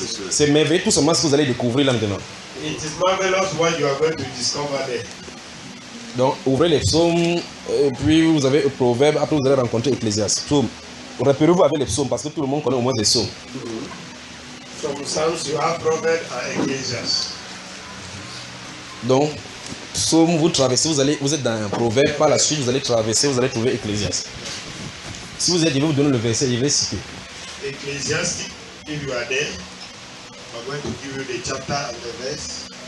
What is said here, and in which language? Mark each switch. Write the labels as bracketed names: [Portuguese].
[French] C'est merveilleux tout simplement ce que vous allez découvrir là maintenant. [English] It is marvelous what you are going to discover there. [French] Donc ouvrez les psaumes, et puis vous avez le proverbe, après vous allez rencontrer Ecclésiaste. Psaume. Repérez-vous avec les psaumes parce que tout le monde connaît au moins les psaumes. [English] From Psalms, you have proverbs and Ecclésiaste. [French] Donc, psaume, vous traversez, vous êtes dans un proverbe, par la suite vous allez traverser, vous allez trouver Ecclésiaste. Si vous êtes, je vais vous donner le verset, je vais citer. [English] Ecclésiastique, if you are there, I'm going to give you the chapter and the verse.